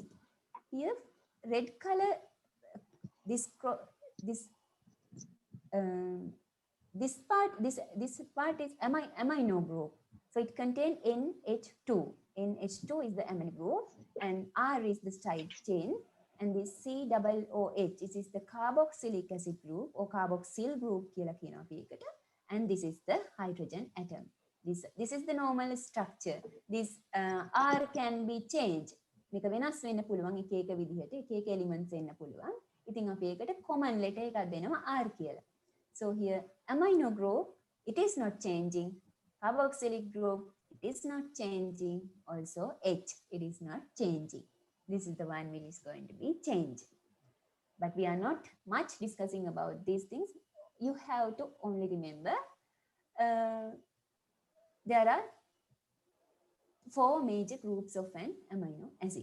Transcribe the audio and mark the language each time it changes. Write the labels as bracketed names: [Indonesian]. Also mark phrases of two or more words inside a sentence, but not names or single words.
[English] Here red color, this part is amino group. So it contains NH2. NH2 is the amino group and R is the side chain, and this COOH, this is the carboxylic acid group or carboxyl group [Sinhala] කියලා කියනවා අපි ඒකට, [English] and this is the hydrogen atom. This is the normal structure. This R can be changed. [Sinhala] මේක වෙනස් වෙන්න පුළුවන් එක එක විදිහට, එක එක elements එන්න පුළුවන්. ඉතින් අපි ඒකට [English] common letter [Sinhala] එකක් දෙනවා R කියලා. [English] So here amino group, it is not changing. Carboxylic group, it is not changing. Also H, it is not changing. This is the one which is going to be changed. But we are not much discussing about these things. You have to only remember there are 4 major groups of an amino acid.